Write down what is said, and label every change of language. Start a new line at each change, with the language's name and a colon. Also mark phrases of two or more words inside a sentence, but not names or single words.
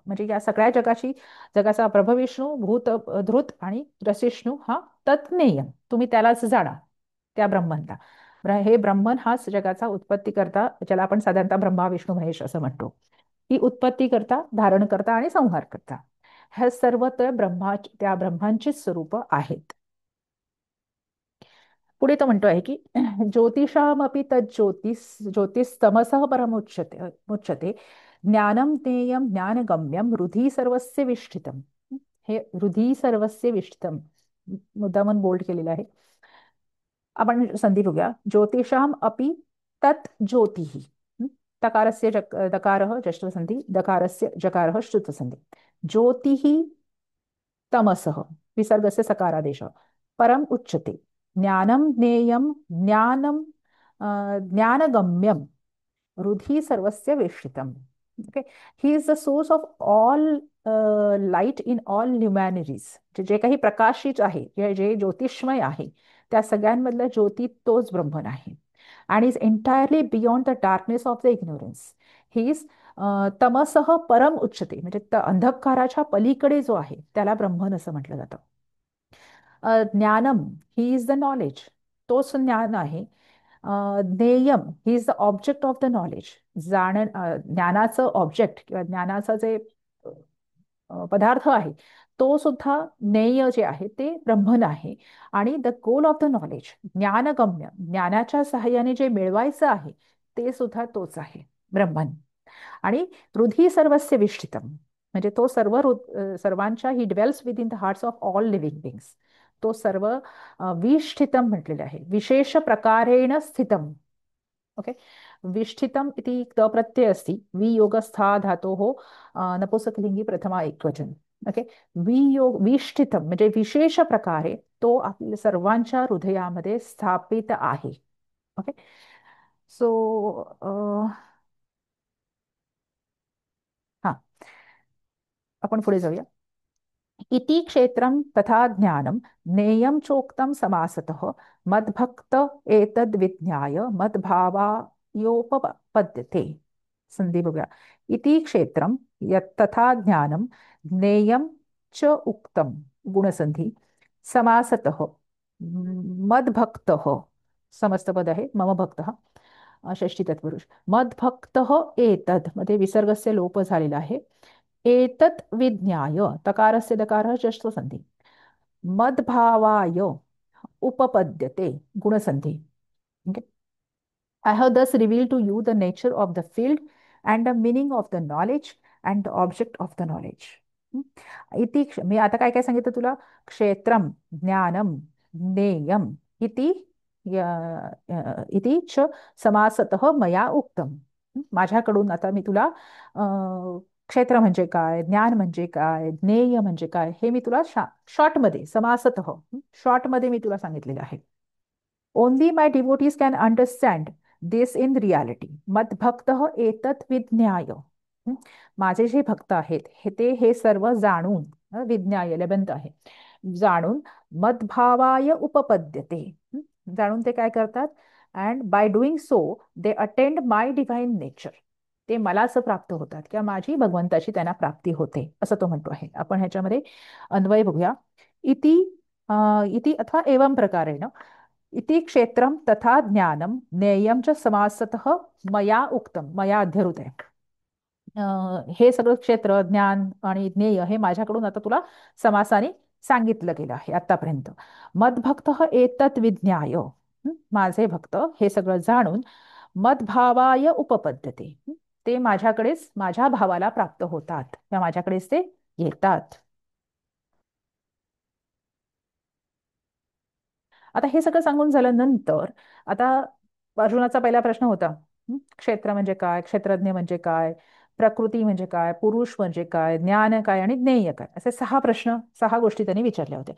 Marathi: म्हणजे या सगळ्या जगाचा प्रभविष्णू, भूत, धृत आणि रसिष्णू हा तत्नेय, तुम्ही त्यालाच जाणा, त्या ब्रह्मनला. हे ब्रह्मन हाच जगाचा उत्पत्ती करता, ज्याला आपण साधारणतः ब्रह्मा विष्णू महेश असं म्हणतो. ही उत्पत्ती करता, धारण करता आणि संहार करता, हे सर्व त्या ब्रह्मांचीच स्वरूप आहेत. पुढे तो म्हणतोय की
Sanskrit: ज्योतिषामपि ज्योतिस्तमसः परमुच्यते मुच्यते ज्ञानम ज्ञेयम ज्ञानगम्यम हृदि सर्वस्य विष्ठितम.
Marathi: हे
Sanskrit: हृदि सर्वस्य विष्ठितम
Marathi: मुद्दामन बोल्ड केलेलं आहे. आपण संधी बघूया.
Sanskrit: ज्योतिषाम अपि तत् ज्योतिः. तकारस्य दकारः जश्वसंधी, दकारस्य जकारः श्रुतसंधी. ज्योतिः तमसः विसर्गस्य सकारादेशः परम उच्यते ज्ञानम ज्ञेयम ज्ञानम ज्ञानगम्यम हृदि सर्वस्य वेष्टितम.
English: okay. he is the source of all light in all humanities.
Marathi: जे काही प्रकाशित आहे, जे ज्योतिषमय आहे, त्या सगळ्यांमधलं ज्योती तोच ब्रह्मन आहे.
English: आणि is entirely beyond the darkness of the ignorance. he is
Sanskrit: तमसह परम उच्चते,
Marathi: म्हणजे अंधकाराच्या पलीकडे जो आहे त्याला ब्रह्मन असं म्हटलं जातं.
English: ज्ञानम he is the knowledge,
Marathi: तोच ज्ञान आहे.
English: ज्ञेयम he is the object of the knowledge.
Marathi: ज्ञानाचं ऑब्जेक्ट किंवा ज्ञानाचं जे पदार्थ आहे तो सुद्धा ज्ञेय जे आहे ते ब्रह्मन आहे. आणि
English: the goal of the knowledge,
Marathi: ज्ञानगम्य, ज्ञानाच्या सहाय्याने जे मिळवायचं आहे ते सुद्धा तोच आहे, ब्रह्मन.
Sanskrit: आणि हृदि सर्वस्य विष्ठितम,
Marathi: म्हणजे तो सर्वांच्या,
English: he dwells within the hearts of all living beings.
Marathi: तो सर्व विष्ठितम म्हटलेले आहे,
Sanskrit: विशेष प्रकारेण स्थितम.
Marathi: ओके.
Sanskrit: विष्ठितम इति प्रत्यय अस्ति वियोगस्था धातोः नपुंसकलिंगी प्रथमा एकवचन.
Marathi: ओके. विष्ठितम म्हणजे विशेष प्रकारे तो आपल्या सर्वांच्या हृदयामध्ये स्थापित आहे.
English: okay. so
Marathi: हा, आपण पुढे जाऊया.
Sanskrit: इति क्षेत्रं तथा ज्ञानं ज्ञेयं चोक्तं समासतः मद्भक्त एतद्विज्ञाय मद्भावायोपपद्यते.
Marathi: संधी बघूया.
Sanskrit: इति क्षेत्रं तथा ज्ञानं ज्ञेयं च उक्तं गुणसंधी समासतः मद्भक्तः,
Marathi: समस्तपद आहे,
Sanskrit: मम भक्तः षष्ठी तत्पुरुष. मद्भक्तः एतद्
Marathi: मध्ये
Sanskrit: विसर्गस्य लोप
Marathi: झालेला आहे.
Sanskrit: एतत् विज्ञाय, तकारस्य दकारः षष्ठसंधी, मद्भावाय उपपद्यते गुणसंधी.
English: Okay. I have thus revealed to you the nature of the field and the meaning of the knowledge and the object of the knowledge.
Marathi: मी आता काय काय सांगितलं तुला?
Sanskrit: क्षेत्रम, ज्ञानम, ज्ञेयम इति इति च समासतः मया उक्तम.
Marathi: माझ्याकडून आता मी तुला क्षेत्र म्हणजे काय, ज्ञान म्हणजे काय, ज्ञेय म्हणजे काय, हे मी तुला शॉर्टमध्ये, समासतः शॉर्टमध्ये मी तुला सांगितलेलं आहे.
English: only my devotees can understand this in reality.
Sanskrit: मद्भक्तः एतत् विज्ञाय.
Marathi: माझे जे भक्त आहेत हे सर्व जाणून, विज्ञाय लबंत आहे, जाणून
Sanskrit: मद्भावाय उपपद्यते.
Marathi: जाणून ते काय करतात?
English: and by doing so they attain my divine nature.
Marathi: ते मला असं प्राप्त होतात किंवा माझी भगवंताची त्यांना प्राप्ती होते, असं तो म्हणतो आहे. आपण ह्याच्यामध्ये अन्वय बघूया.
Sanskrit: इति इति अथवा एवं प्रकारेण इति क्षेत्रम तथा ज्ञानम ज्ञेयम च समासतः मया उक्तम, मया अध्यरुत आहे.
Marathi: हे सगळं क्षेत्र, ज्ञान आणि ज्ञेय हे माझ्याकडून आता तुला समासाने सांगितलं गेलं आहे आतापर्यंत.
Sanskrit: मद्भक्त एतत् विज्ञाय,
Marathi: माझे भक्त हे सगळं जाणून
Sanskrit: मद्भावाय उपपद्यते,
Marathi: ते माझ्याकडेच, माझ्या भावाला प्राप्त होतात किंवा माझ्याकडेच ते येतात. आता हे सगळं सांगून झाल्यानंतर आता अर्जुनाचा पहिला प्रश्न होता, क्षेत्र म्हणजे काय, क्षेत्रज्ञ म्हणजे काय, प्रकृती म्हणजे काय, पुरुष म्हणजे काय, ज्ञान काय आणि ज्ञेय काय, असे 6 प्रश्न, 6 गोष्टी त्यांनी विचारल्या होत्या.